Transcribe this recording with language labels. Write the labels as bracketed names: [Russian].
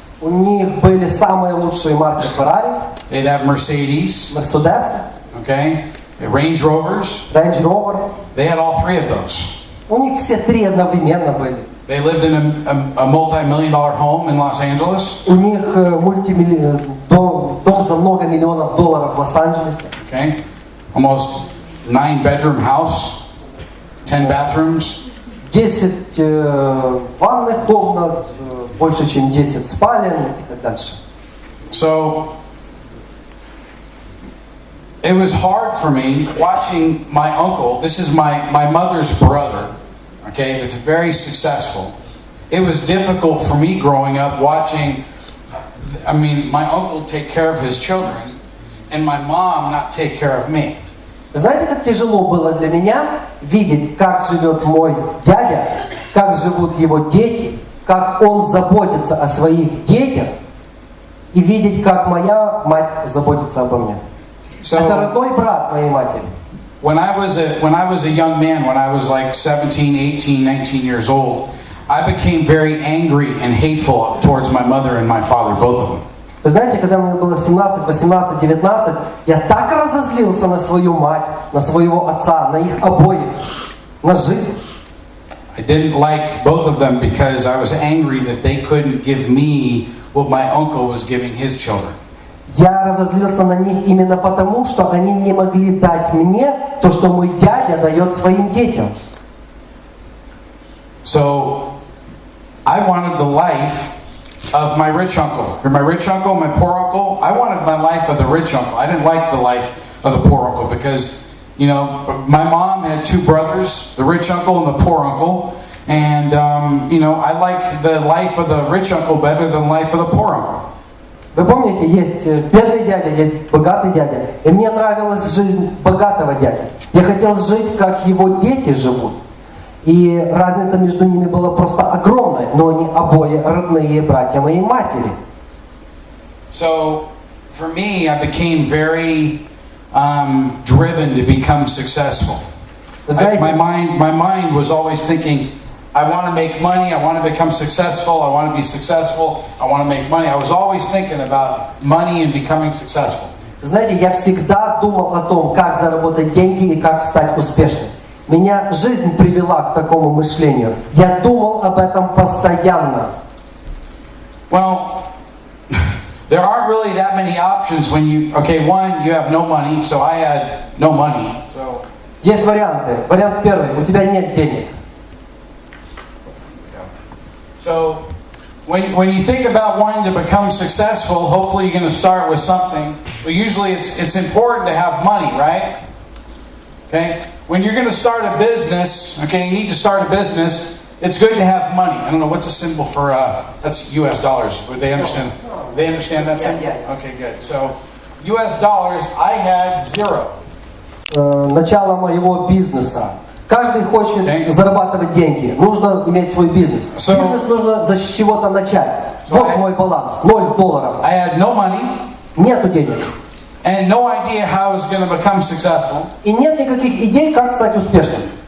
[Russian] У них были самые лучшие марки Ferrari. [English] They'd have Mercedes. [Russian] Mercedes. [English] Okay. Range Rovers. [Russian] Range Rover. [English] They had all three of those. [Russian] У них все три одновременно были. [English] They lived in a multi-million-dollar home in Los Angeles. [Russian] У них дом за много миллионов долларов в Лос-Анджелесе. [English] Okay. Almost 9-bedroom house. 10 bathrooms. [Russian] 10 ванных комнат, больше чем 10 спален и так дальше. [English] So it was hard for me watching my uncle. This is my mother's brother, okay, that's very successful. It was difficult for me growing up watching, my uncle take care of his children and my mom not take care of me. [Russian] Знаете, как тяжело было для меня видеть, как живет мой дядя, как живут его дети, как он заботится о своих детях, и видеть, как моя мать заботится обо мне. Это родной брат моей матери. [English] When I was a young man, when I was like 17, 18, 19 years old, I became very angry and hateful towards my mother and my father, both of them. [Russian] Вы знаете, когда мне было 17, 18, 19, я так разозлился на свою мать, на своего отца, на их обоих, на жизнь. [English] I didn't like both of them because I was angry that they couldn't give me what my uncle was giving his children. [Russian] Я разозлился на них именно потому, что они не могли дать мне то, что мой дядя дает своим детям. [English] So, I wanted the life of my rich uncle. My rich uncle, my poor uncle. I wanted my life of the rich uncle. I didn't like the life of the poor uncle because, my mom had two brothers, the rich uncle and the poor uncle. And, I like the life of the rich uncle better than the life of the poor uncle. [Russian] Вы помните, есть бедный дядя, есть богатый дядя. И мне нравилась жизнь богатого дяди. Я хотел жить, как его дети живут. И разница между ними была просто огромная, но они обои родные братья моей матери. [English] So, for me, I became very driven to become successful. My mind was always thinking, I want to make money, I want to become successful, I want to be successful, I want to make money. I was always thinking about money and becoming successful. [Russian] Знаете, я всегда думал о том, как заработать деньги и как стать успешным. Меня жизнь привела к такому мышлению. Я думал об этом постоянно. [English] Well, there aren't really that many options when you, okay, one, you have no money, so I had no money. So [Russian] Есть варианты. Вариант первый. У тебя нет денег. [English] So, when you think about wanting to become successful, hopefully you're going to start with something. But usually it's important to have money, right? Okay? When you're going to start a business, okay, you need to start a business, it's good to have money. I don't know, what's a symbol for, that's US dollars. Would they understand? They understand that symbol? Yeah. Okay, good. So, US dollars, I had zero. [Russian] Начало моего бизнеса. Каждый хочет зарабатывать деньги. Нужно иметь свой бизнес. Бизнес нужно с чего-то начать. Вот мой баланс. $0. [English] I had no money. [Russian] Нету денег. [English] And no idea how I was going to become successful. [Russian] И нет никаких идей, как стать успешным.